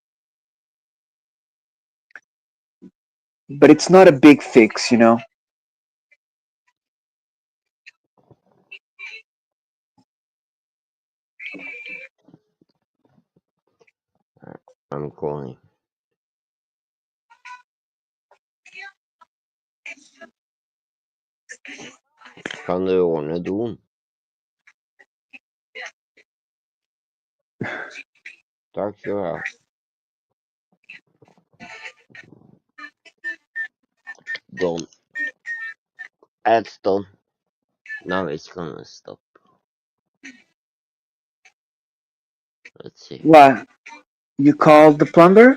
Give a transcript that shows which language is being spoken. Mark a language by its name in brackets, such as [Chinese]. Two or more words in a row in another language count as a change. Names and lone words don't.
[English] But it's not a big fix, you know. I'm calling. [Norwegian] Kan du ordne doen? Takk skal du ha. [English] Done. It's done. Now it's gonna stop. Let's see. What? You called the plumber?